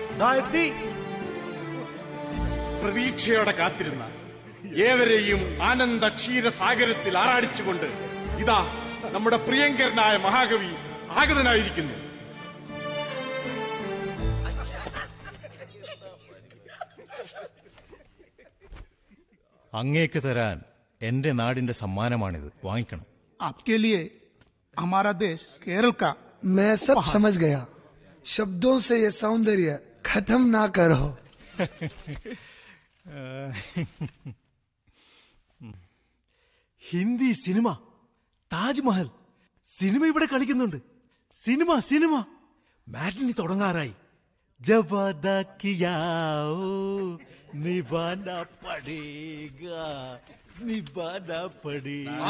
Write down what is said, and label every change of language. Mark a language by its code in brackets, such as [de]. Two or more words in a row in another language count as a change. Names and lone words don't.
[ml] പ്രതീക്ഷയോടെ കാത്തിരുന്ന ഏവരെയും ആനന്ദ ക്ഷീരസാഗരത്തിൽ ആറാടിച്ചുകൊണ്ട് ഇതാ നമ്മുടെ പ്രിയങ്കരനായ മഹാകവി ആഗതനായിരിക്കുന്നു. അങ്ങേക്ക് തരാൻ എന്റെ നാടിന്റെ സമ്മാനമാണിത്, വാങ്ങിക്കണം. [hi] आपके लिए हमारा देश केरल का मैं सब समझ गया. शब्दों से ये सौंदर्य खत्म ना करो. [ml] ഹിന്ദി സിനിമ, താജ്മഹൽ സിനിമ ഇവിടെ കളിക്കുന്നുണ്ട്. സിനിമ സിനിമ മാറ്റിനി തുടങ്ങാറായി. [hi] जवादा कियाओ निभाना पड़ेगा निभाना पड़ेगा.